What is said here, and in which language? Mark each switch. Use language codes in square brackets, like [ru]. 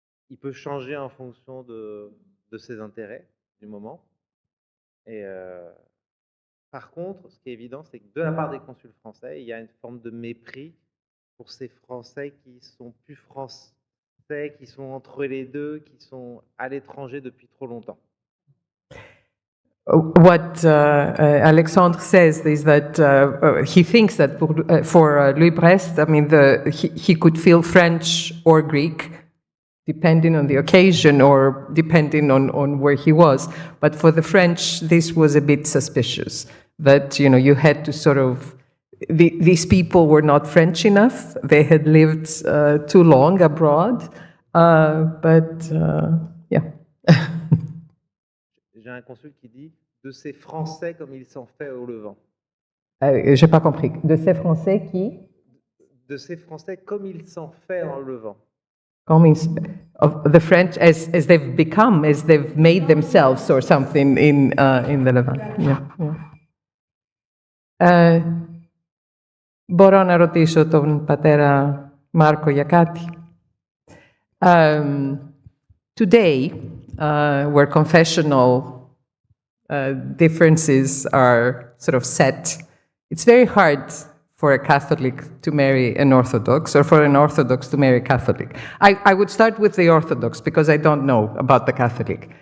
[fr] Il peut changer en fonction de ses intérêts du moment. Et par contre, ce qui est évident, c'est que de la part des consuls français, il y a une forme de mépris pour ces Français qui sont plus français, qui sont entre les deux, qui sont à l'étranger depuis trop longtemps. [en] What Alexandre says is that he thinks that for Louis Brest, I mean, he could feel French or Greek, depending on the occasion or depending on where he was. But for the French, this was a bit suspicious, that, you know, you had to sort of, these people were not French enough. They had lived too long abroad. Yeah. [fr] J'ai un consul qui dit de ces Français comme ils sont faits au Levant. J'ai pas compris. De ces Français qui? De ces Français comme ils sont faits en Levant. [en] Of the French as they've become, as they've made themselves or something in the Levant. Yeah. [el] Μπορώ να ρωτήσω τον πατέρα Μάρκο για κάτι? [en] Today, where confessional differences are sort of set, it's very hard for a Catholic to marry an Orthodox or for an Orthodox to marry a Catholic? I would start with the Orthodox because I don't know about the Catholic.